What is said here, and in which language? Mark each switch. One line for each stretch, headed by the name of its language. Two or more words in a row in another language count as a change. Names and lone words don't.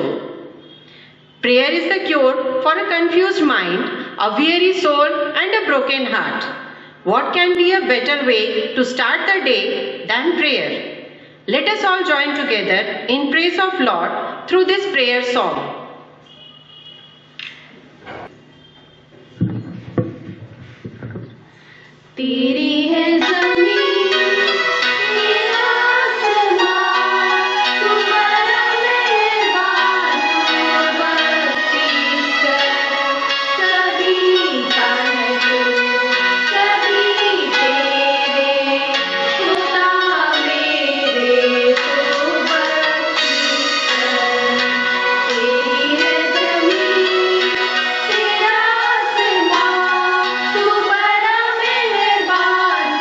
English: Prayer is the cure for a confused mind, a weary soul and a broken heart. What can be a better way to start the day than prayer? Let us all join together in praise of Lord through this prayer song.
Hindi: तेरी है ज़मीन तेरा आसमां तू बड़ा मेहरबान तू बख्शिश कर सभी का है तू सभी तेरे खुदा मेरे तू बख्शिश कर तेरी है ज़मीन तेरा आसमां तू बड़ा मेहरबान